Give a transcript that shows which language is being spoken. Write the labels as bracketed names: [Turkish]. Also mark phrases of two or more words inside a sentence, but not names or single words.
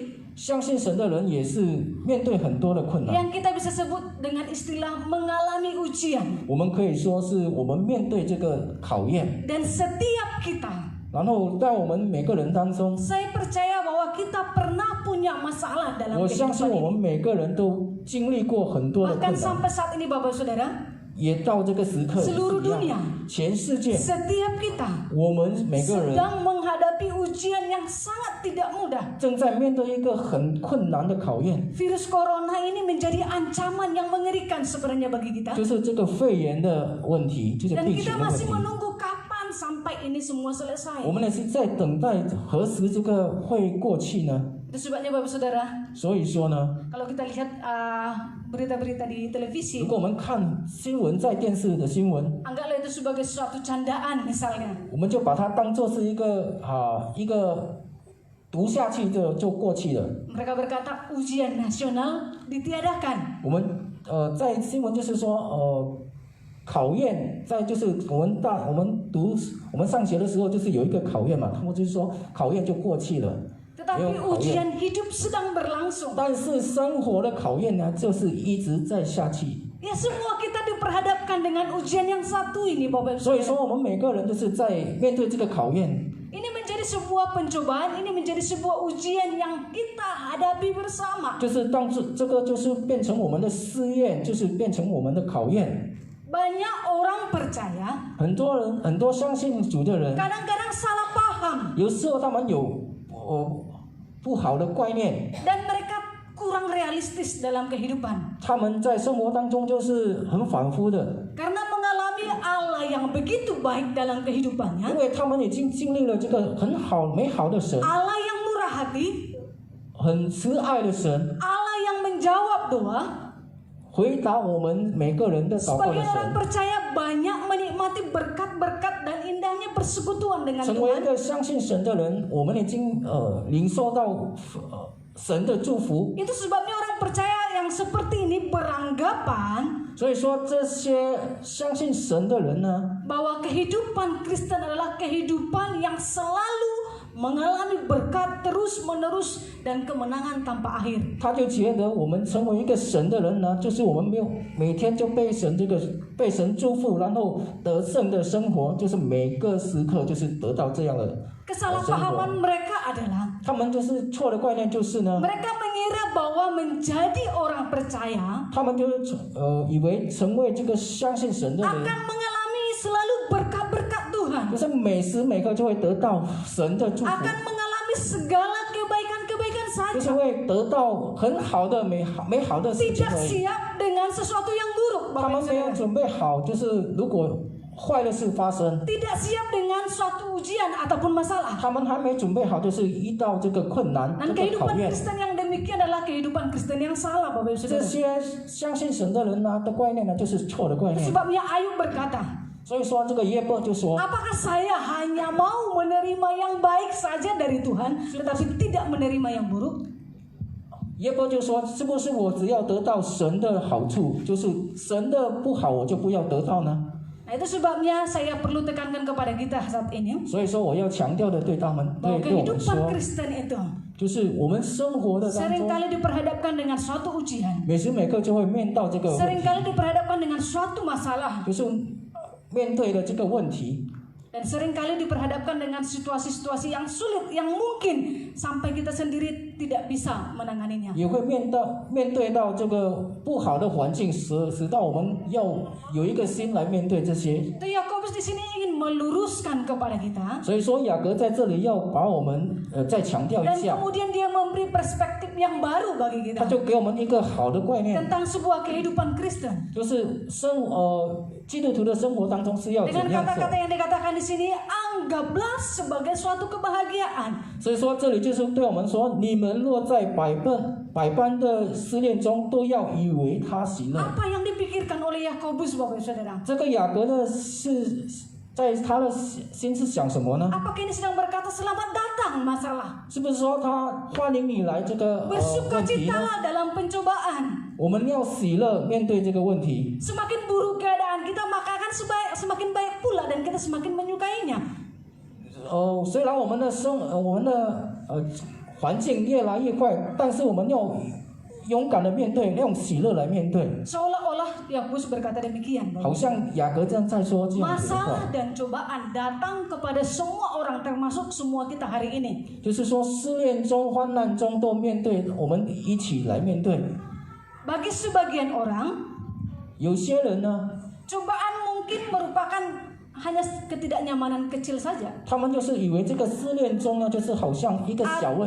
[Chinese] 相信神的人也是面对很多的困难， [Indonesian] Yang kita bisa sebut dengan istilah mengalami ujian. [Chinese] 我们可以说是我们面对这个考验， [Indonesian] Dan setiap kita, [Chinese] 然后在我们每个人当中， [Indonesian] saya percaya bahwa kita pernah punya masalah dalam [Chinese] 我相信 [Indonesian] kehidupan [Chinese] 我们 [Indonesian] ini. [Chinese] 每个人都经历过很多的 [Indonesian] Bahkan [Chinese] 困难， [Indonesian] sampai saat ini Bapak Saudara, [Chinese] 也到这个时刻也 [Indonesian] seluruh [Chinese] 是一 [Indonesian] dunia, [Chinese] 样，全世界 [Indonesian] setiap kita [Chinese] 我们每个人 [Indonesian] sedang menghadapi ujian yang sangat tidak mudah. [Chinese] 正在面对一个很困难的考验， [Indonesian] Virus corona ini menjadi ancaman yang mengerikan sebenarnya bagi kita. [Chinese] 就是这个肺炎的问题，就是 [Indonesian] Dan [Chinese] 病 [Indonesian] kita [Chinese] 情的问 [Indonesian] masih [Chinese] 题。 [Indonesian] menunggu kapan sampai ini semua selesai. [Chinese] 我们也是在等待何时这个会过去呢？ [Indonesian] Itu sebabnya Bapak Saudara, [Chinese] 所以说呢， [Indonesian] kalau kita lihat berita-berita di televisi, [Chinese] 如果我们看新闻，在电视的新闻， [Indonesian] anggaplah itu sebagai suatu candaan misalnya. [Chinese] 我们就把它当做是一个读下去就过去了。 [Indonesian] Mereka berkata ujian nasional ditiadakan. [Chinese] 我们在新闻就是说考验，在就是我们上学的时候就是有一个考验嘛，他们就是说考验就过去了。 [Indonesian] Tetapi ujian hidup sedang berlangsung. [Chinese] 但是生活的考验呢，就是一直在下去。 [Indonesian] Ya semua kita diperhadapkan dengan ujian yang satu ini Bapak Ibu. [Chinese] 所以说，我们每个人都是在面对这个考验。 [Indonesian] Ini menjadi sebuah pencobaan, ini menjadi sebuah ujian yang kita hadapi bersama. [Chinese] 就是这个就是变成我们的试验，就是变成我们的考验。 [Indonesian] Banyak orang percaya, [Chinese] 很多相信主的人， [Indonesian] kadang-kadang salah paham [Chinese] 有时候他们有不好的观念， [Indonesian] dan mereka kurang realistis dalam kehidupan. [Chinese] 他们在生活当中就是很反复的， [Indonesian] Karena mengalami Allah yang begitu baik dalam [Chinese] 因 [Indonesian] kehidupannya, [Chinese] 为他们已经经历了这个很美好的神， [Indonesian] Allah yang murah hati, [Chinese] 很慈爱的神， [Indonesian] Allah yang menjawab doa. [Chinese] 回答我们每个人的祷告的 [Indonesian] Sebagian orang [Chinese] 神。 [Indonesian] percaya banyak menikmati berkat-berkat dan indah semuanya persekutuan dengan [Chinese] 成为一 [Indonesian] Tuhan. [Chinese] 个相信神的人，我们已经领受到神的祝福。 [Indonesian] Itu sebabnya orang percaya yang seperti ini beranggapan [Chinese] 所以说，这些相信神的人呢， [Indonesian] bahwa kehidupan Kristen adalah kehidupan yang selalu mengalami berkat terus menerus dan kemenangan tanpa akhir. [Chinese] 他就觉得我们成为一个神的人呢，就是我们没有每天就被神祝福，然后得胜的生活，就是每个时刻就是得到这样的生活。 [Indonesian] Kesalahpahaman mereka adalah [Chinese] 他们就是错的观念，就是呢， [Indonesian] mereka mengira bahwa menjadi orang percaya [Chinese] 他们就是以为成为这个相信神的人， [Indonesian] akan mengalami selalu berkat-berkat Tuhan, [Chinese] 就是每时每刻就会得到神的祝福， [Indonesian] akan mengalami segala kebaikan-kebaikan [Chinese] 就是 [Indonesian] saja, [Chinese] 会得到很好的美好的事情 [Indonesian] tidak [Chinese] 而已。 [Indonesian] siap dengan sesuatu yang buruk, [Chinese] 他 [Indonesian] Bapak [Chinese] 们 [Indonesian] Ibu [Chinese] 没有 [Indonesian] Saudara. [Chinese] 准备好，就是如果坏的事发生， [Indonesian] Tidak siap dengan suatu ujian ataupun masalah. [Chinese] 他们还没准备好，就是遇到这个困难、 [Indonesian] Dan [Chinese] 这个考 [Indonesian] kehidupan [Chinese] 验。 [Indonesian] Kristen yang demikian adalah kehidupan Kristen yang salah, Bapak Ibu [Chinese] 这 [Indonesian] Saudara. [Chinese] 些相信神的人呢的观念呢，就是错的观念。 [Indonesian] Sebabnya Ayub berkata, [Chinese] 所以说，这个耶伯就说， [Indonesian] apakah saya hanya mau menerima yang baik saja dari Tuhan, tetapi tidak menerima yang buruk? [Chinese] 耶伯就说，是不是我只要得到神的好处，就是神的不好我就不要得到呢？ [Indonesian] Nah, itu sebabnya saya perlu tekankan kepada kita saat ini [Chinese] 所以说，我要强调的对他们， [Indonesian] bahwa [Chinese] 对我们 [Indonesian] kehidupan [Chinese] 说， [Indonesian] Kristen itu [Chinese] 就是我们生活的当中， [Indonesian] seringkali diperhadapkan dengan suatu ujian, [Chinese] 每时每刻就会面到这个问题， [Indonesian] seringkali diperhadapkan dengan suatu masalah, [Chinese] 就是面对的这个问题。 [Indonesian] dan seringkali diperhadapkan dengan situasi-situasi yang sulit yang mungkin sampai kita sendiri tidak bisa menanganinya. [Chinese] 也会面对到这个不好的环境，使到我们要有一个心来面对这些。 [Indonesian] Itu Yakobus di sini ingin meluruskan kepada kita [Chinese] 所以说雅各在这里要把我们再强调一 [Indonesian] dan [Chinese] 下， [Indonesian] kemudian dia memberi perspektif yang baru bagi [Chinese] 他 [Indonesian] kita [Chinese] 就给我们一个好的观念， [Indonesian] tentang sebuah kehidupan Kristen. [Chinese] 就是基督徒的生活当中是要 [Indonesian] Dengan [Chinese] 怎样做。 [Indonesian] kata-kata yang dikatakan di sini, anggaplah sebagai suatu kebahagiaan [Chinese] 所以说这里就是对我们说，你们若在百般的试炼中，都要以为他喜乐。 [Indonesian] apa yang dipikirkan oleh Yakobus, Bapak Ibu Saudara. [Chinese] 这个雅各呢是在他的心是想什么呢？ [Indonesian] Apakah ini sedang berkata selamat datang masalah? [Chinese] 是不是说他欢迎你来这个问题呢？ [Indonesian] Bersukacitalah dalam pencobaan. [Chinese] 我们要喜乐面对这个问题。 [Indonesian] Semakin buruk keadaan kita, maka akan semakin baik pula dan kita semakin menyukainya. [Chinese] 虽然我们的环境越来越坏，但是我们要勇敢的面对，用喜乐来面对。 [Indonesian] Seolah-olah Yakobus berkata demikian. [Chinese] 好像雅各这样在说这样子的话， [Indonesian] Masalah dan cobaan datang kepada semua orang, termasuk semua kita hari ini. [Chinese] 就是说试炼中、患难中都面对，我们一起来面对。 [Indonesian] Bagi sebagian orang, [Chinese] 有些人呢， [Indonesian] cobaan mungkin merupakan hanya ketidaknyamanan kecil saja, [Chinese] 他们就是以为这个试炼中呢，就是好像一个小问题，